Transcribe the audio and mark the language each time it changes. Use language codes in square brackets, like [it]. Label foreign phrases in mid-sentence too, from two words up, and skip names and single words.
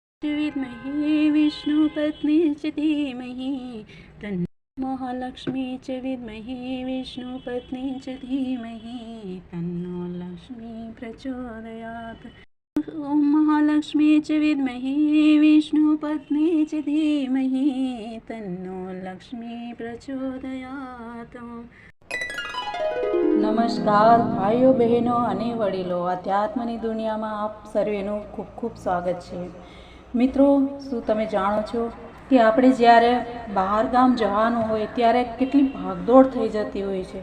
[sa] विद्महे विष्णुपत्नी च धीमहि तन्नो महालक्ष्मी च विद्महे विष्णुपत्नी च धीमहि तन्नो लक्ष्मी प्रचोदयात्। ॐ महालक्ष्मी च विद्महे विष्णुपत्नी च धीमहि तन्नो लक्ष्मी प्रचोदयात्। [gu] નમસ્કાર ભાઈઓ બહેનો અને વડીલો, આધ્યાત્મની દુનિયામાં આપ સર્વેનું ખૂબ ખૂબ સ્વાગત છે। મિત્રો, શું તમે જાણો છો કે આપણે જ્યારે બહાર ગામ જવાનું હોય ત્યારે કેટલી ભાગદોડ થઈ જતી હોય છે।